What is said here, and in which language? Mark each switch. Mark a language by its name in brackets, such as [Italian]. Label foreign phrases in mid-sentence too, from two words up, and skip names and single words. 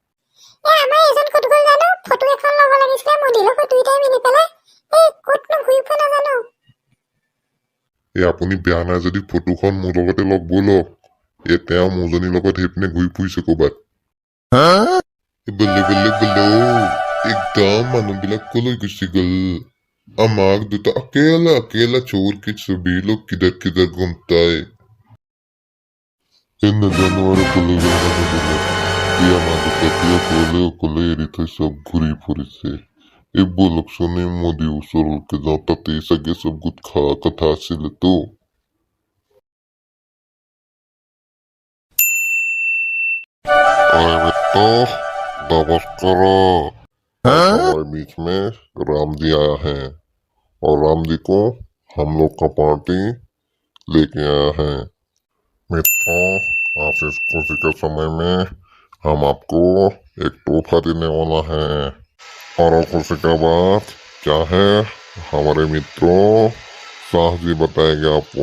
[Assamese] আপুনি বেয়া নাই যদি ফটোখন মোৰ লগতে লগ বলক তেওঁ মোৰজনীৰ লগত সেইপিনে ঘূৰি ফুৰিছে ক'বাত একদম মানুহবিলাক কলৈ গুচি গল আমাক দুটা [Hindi] अकेला छोड़ के सभी लोग किधर घूमता है [Assamese] নাজানো আৰু কলৈ অকলে এৰি থৈ চব ঘূৰি ফুৰিছে এই বলকচোনে মোদী ওচৰলৈকে যাওঁ তাতে চাগে চব গোট খোৱা কথা আছিলেতো [Hindi] नमस्कार हमारे बीच में राम जी आया है और राम जी को हम लोग का पार्टी लेके आया है मित्रों आज इस खुशी के समय में हम आपको एक तोहफा देने वाला है और खुशी का बात क्या है हमारे मित्रों शाह जी बताएंगे आपको